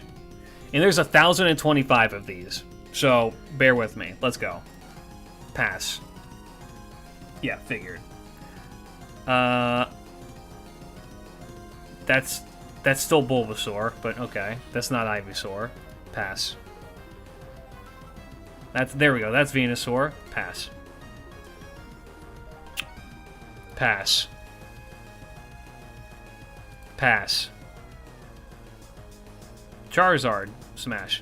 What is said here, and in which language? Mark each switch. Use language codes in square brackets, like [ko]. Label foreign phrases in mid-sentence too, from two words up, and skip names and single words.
[en] And there's 1,025 of these. So bear with me. Let's go. Pass. Yeah, figured. That's still Bulbasaur, but okay. That's not Ivysaur. Pass. There we go. That's Venusaur. Pass. Pass. Pass. Charizard. Smash.